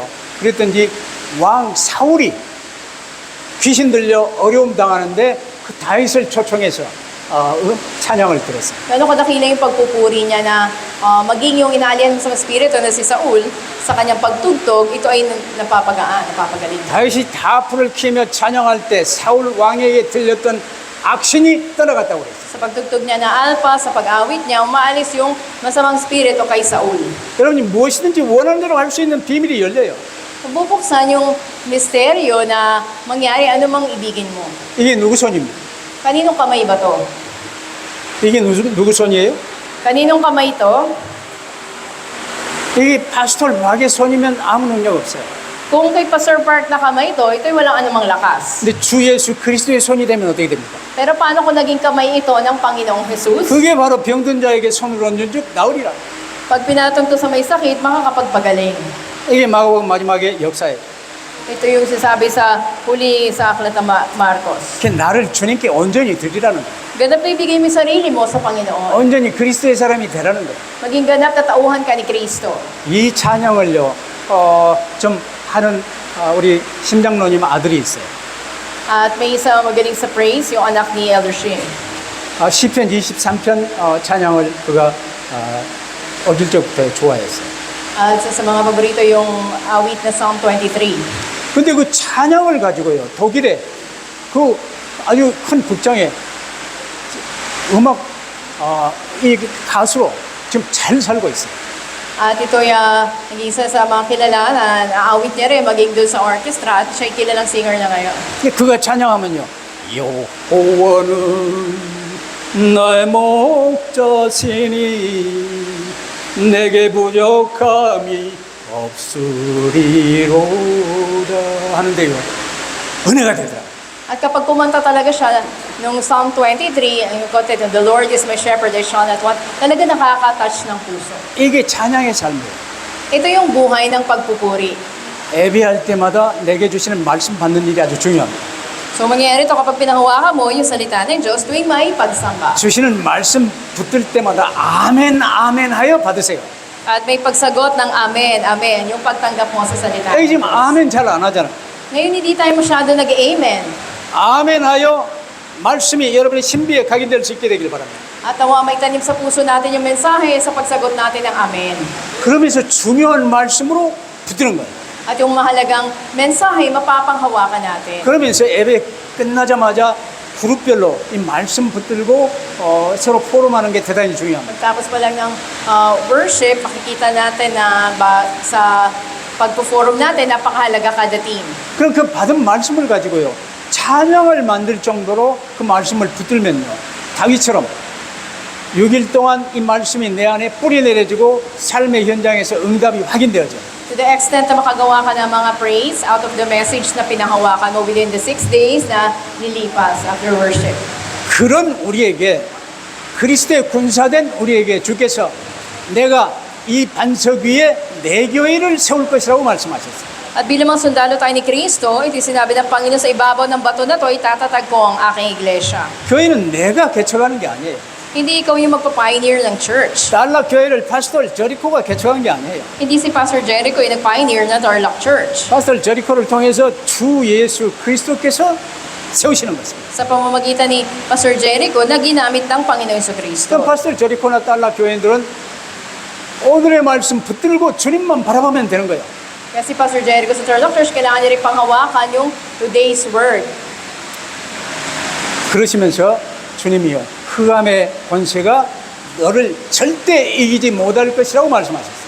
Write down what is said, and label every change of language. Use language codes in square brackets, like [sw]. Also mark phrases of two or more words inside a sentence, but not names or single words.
[ko] 그랬던지 왕 사울이 귀신 들려 어려움 당하는데 그 다윗을 초청해서 찬양을 들었어요. [tl] Gano'n kadakila yung pagpupuri niya na maging yung inaalihan sa espiritu na si Saul sa kanyang pagtugtog, ito ay napapagaling. [ko] 다윗이 다 불을 켜며 찬양할 때 사울 왕에게 들렸던 악신이 떠나갔다고 그랬어요. [tl] Sa pagtugtog niya na alpa, sa pag-awit niya, umaalis yung masamang espiritu kay Saul. [ko] 여러분이 무엇이든지 원하는 대로 할 수 있는 비밀이 열려요. [tl] Bubuksan yung misteryo na mangyari anumang ibigin mo. [ko] 이게 누구 손입니까? [tl] Kaninong kamay ba to? [ko] 이게 누구 손이에요? [tl] Kaninong kamay to? [ko] 이게 파스톨 박의 손이면 아무 능력 없어요. [tl] Kung kay Pastor Park na kamay ito, ito'y walang anumang lakas. [ko] 근데 주 예수 그리스도의 손이 되면 어떻게 됩니까? [tl] Pero paano kung naging kamay ito ng Panginoong Jesus? [ko] 그게 바로 병든 자에게 손을 얹은 즉 나으리라. [tl] Pag pinatong to sa may sakit, makakapagpagaling. [ko] 이게 마가복음 마지막의 역사예요. [tl] Ito yung sinasabi sa huli sa aklat ng Marcos. [ko] 그 나를 주님께 온전히 드리라는 거예요. [tl] Ganap na ibigay mo yung sarili mo sa Panginoon. [ko] 온전히 그리스도의 사람이 되라는 거예요. [tl] Maging ganap na tauhan ka ni Kristo. [ko] 이 찬양을요, 좀 하는 우리 심장로님 아들이 있어요. [tl] At may isa magaling sa praise, yung anak ni Elder Shin. [ko] 시편 23편 찬양을 그가 어릴 적부터 좋아했어요. [tl] At sa mga paborito yung awit na Psalm 23. [ko] 근데 그 찬양을 가지고요, 독일에 그 아주 큰 극장에 음악 이 가수로 지금 잘 살고 있어요. [tl] At ito'y naging isa sa mga kilala na awit niya rin maging doon sa orchestra at siya'y kilalang singer na ngayon. [ko] 근데 그가 찬양하면요, 여호와는 나의 목자시니 내게 부족함이 없으리로다 하는데요, 은혜가 되더라. [tl] At kapag kumanta talaga siya nung Psalm 23, ang content, [en] the Lord is my shepherd, I shall not want, [tl] talaga nakaka-touch ng puso. [ko] 이게 찬양의 삶이에요. [tl] Ito yung buhay ng pagpupuri. [ko] 예배할 때마다 내게 주시는 말씀 받는 일이 아주 중요합니다. [tl] So mangyayari ito kapag pinahawakan mo yung salita ng Diyos tuwing may pagsamba. [ko] 주시는 말씀 붙들 때마다 아멘 아멘 하여 받으세요. [tl] At may pagsagot ng amen, amen, yung pagtanggap mo sa salita [ko] 여기 [tl] ng [ko] 지금 [tl] Diyos. [ko] 아멘 잘 안 하잖아. [tl] Ngayon hindi tayo masyado nag-amen. [ko] 아멘 하여 말씀이 여러분의 신비에 각인될 수 있게 되길 바랍니다. [tl] At nawa may tanim sa puso natin yung mensahe sa pagsagot natin ng amen. [ko] 그러면서 중요한 말씀으로 붙드는 거예요. [tl] At yung mahalagang mensahe, mapapanghawakan natin. [ko] 그러면서 예배 끝나자마자 그룹별로 이 말씀 붙들고 서로 포럼하는 게 대단히 중요합니다. [tl] Pagtapos pa lang ng worship, makikita natin na sa pagpo-forum natin, napakahalaga kada team. [ko] 그럼 그 받은 말씀을 가지고요, 찬양을 만들 정도로 그 말씀을 붙들면요, 다윗처럼 6일 동안 이 말씀이 내 안에 뿌리 내려지고 삶의 현장에서 응답이 확인되어져요. [en] To the extent [tl] na makagawa ka ng mga [en] praise out of the message [tl] na pinanghawakan mo [en] within the 6 days [tl] na nilipas [en] after worship. [ko] 그런 우리에게, 그리스도의 군사된 우리에게 주께서 내가 이 반석 위에 내 교회를 세울 것이라고 말씀하셨어요. [tl] At bilang mga sundalo tayo ni Kristo, ito sinabi ng Panginoon sa ibabaw ng bato na to, itatatag ko ang aking iglesia. [ko] 교회는 내가 개척하는 게 아니에요. [tl] Hindi ikaw yung magpa-pioneer ng church. [ko] 달락 교회를 파스tor 저리코가 개척한 게 아니에요. [tl] Hindi si Pastor Jericho yung nag-pioneer na Tarlac Church. [ko] 파스tor 저리코를 통해서 주 예수 그리스도께서 세우시는 것입니다. [tl] Sa pamamagitan ni Pastor Jericho na ginamit ng Panginoon Jesucristo. [ko] 그럼 파스tor 저리코나 달락 교회들은 오늘의 말씀 붙들고 주님만 바라보면 되는 거예요. [tl] Kasi Pastor Jericho sa Tarlac Church, kailangan niya rin panghawakan yung [en] today's word. [ko] 그러시면서 주님이요 흑암의 권세가 너를 절대 이기지 못할 것이라고 말씀하셨어요.